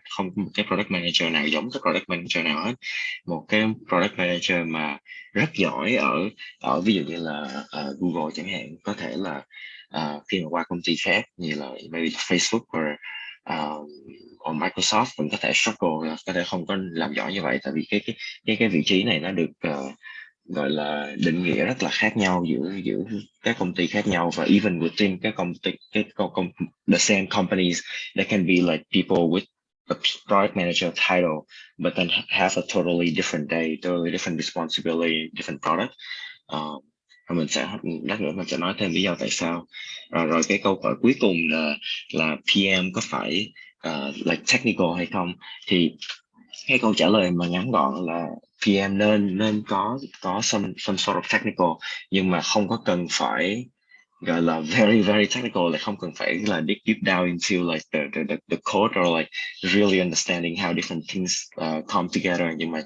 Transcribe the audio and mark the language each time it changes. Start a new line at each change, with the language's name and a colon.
Vietnamese: Không có một cái product manager nào giống cái product manager nào hết. Một cái product manager mà rất giỏi ở ví dụ như là Google chẳng hạn, có thể là khi mà qua công ty khác như là maybe Facebook hoặc Microsoft cũng có thể
English: struggle,
Vietnamese: có thể không có làm giỏi như vậy, tại vì cái vị trí này nó được gọi là định nghĩa rất là khác nhau giữa các công ty khác nhau. Và
English: even within
Vietnamese: cái công ty
English: the same companies, there can be like people with a product manager title but then have a totally different day, totally different responsibility, different product.
Vietnamese: Mình sẽ lát nữa mình sẽ nói thêm lý do tại sao. Rồi cái câu hỏi cuối cùng là PM có phải
English: like technical
Vietnamese: hay không, thì cái câu trả lời mà ngắn gọn là PM nên có
English: some sort of technical,
Vietnamese: nhưng mà không có cần phải gọi là
English: very very technical, like
Vietnamese: không cần phải là
English: dig deep down into like the code or like really understanding how different things come together.